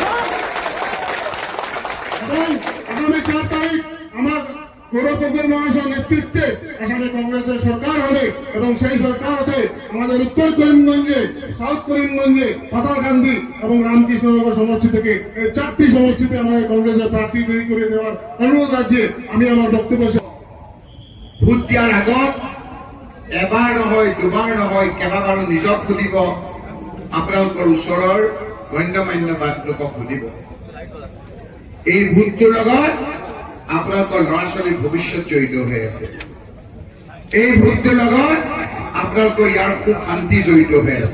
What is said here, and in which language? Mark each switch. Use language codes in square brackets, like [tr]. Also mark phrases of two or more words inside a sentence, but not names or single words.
[bn] আগামী 4 তারিখ আমার গৌরবপুর মহাশয় নেতৃত্বে এখানে কংগ্রেসের সরকার হবে এবং সেই সরকার হতে আমাদের উত্তর করিমগঞ্জে, সাউথ করিমগঞ্জে পাতালকান্দি এবং রামকৃষ্ণনগর সমষ্টি থেকে এই 4টি সমষ্টিতে আমাদের কংগ্রেসের প্রার্থী তৈরি করে দেওয়ার অনুরোধ রাজ্যে আমি আমার বক্তব্য [as] ভোট দিয়ার আগত এবাৰ নহয় দুবাৰ নহয় কেইবাবাৰো নিজক সুধিব, আপোনালোকৰ ওচৰৰ গণ্যমান্য লোকক সুধিব। এই ভোটটোৰ লগত আপোনালোকৰ ল'ৰা ছোৱালীৰ ভৱিষ্যত জড়িত হৈ আছে। এই ভোটটোৰ লগত আপোনালোকৰ ইয়াৰ সুখ শান্তি জড়িত হৈ আছে।